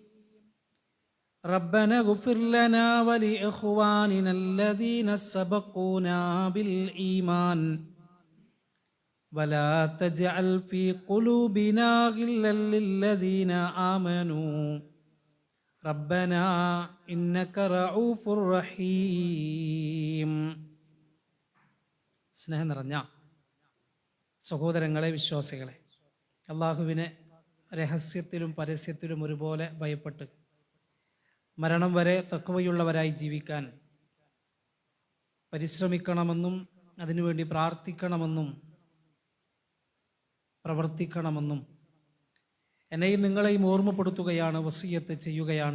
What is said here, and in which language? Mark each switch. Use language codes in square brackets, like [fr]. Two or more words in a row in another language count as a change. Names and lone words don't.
[ar] ربنا اغفر لنا ولإخواننا الذين سبقونا بالإيمان ولا تجعل في قلوبنا غلا للذين آمنوا ربنا إنك رؤوف റഹീം. [ml] സ്നേഹം നിറഞ്ഞ സഹോദരങ്ങളെ, വിശ്വാസികളെ, അള്ളാഹുവിനെ രഹസ്യത്തിലും പരസ്യത്തിലും ഒരുപോലെ ഭയപ്പെട്ട് മരണം വരെ തഖ്വയുള്ളവരായി ജീവിക്കാൻ പരിശ്രമിക്കണമെന്നും അതിനുവേണ്ടി പ്രാർത്ഥിക്കണമെന്നും പ്രവർത്തിക്കണമെന്നും എന്നെയും നിങ്ങളെയും ഓർമ്മപ്പെടുത്തുകയാണ്, വസിയത്ത് ചെയ്യുകയാണ്.